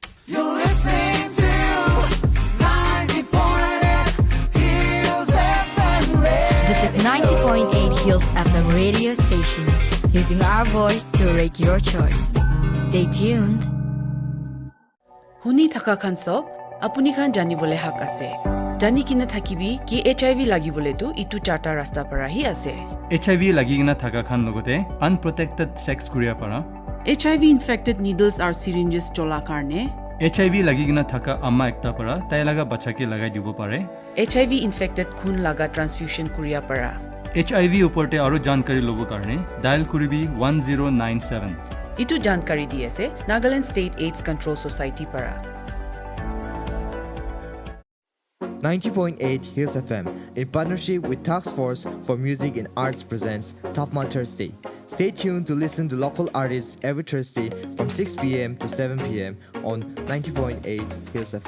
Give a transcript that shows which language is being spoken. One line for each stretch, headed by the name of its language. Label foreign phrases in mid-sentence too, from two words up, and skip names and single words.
English: You're listening to 90.8 Hills FM Radio. This is 90.8 Hills FM radio station, using our voice to rate your choice. Stay tuned.
Naga Pidgin: Huni thaka khanso apuni khan jani bole hak ase. Jani kina thakibi ki HIV lagi bole tu itu charta rasta para hi ase. HIV lagi kina thaka khan logote
English: unprotected sex
Naga Pidgin: kuria para.
English: HIV infected needles or syringes
Naga Pidgin: chola karne. HIV lagi kina thaka amma ekta para tai laga bacha ke lagai dibo pare.
English: HIV infected
Naga Pidgin: khun laga transfusion kuria para. HIV uporte aro jankari lobo karne dial kuribi 1097. Itu jankari diase Nagaland State AIDS Control Society para.
English: 90.8 Hills FM in partnership with Task Force for Music and Arts presents TaFMA Thursday. Stay tuned to listen to local artists every Thursday from 6 p.m. to 7 p.m. on 90.8 Hills FM.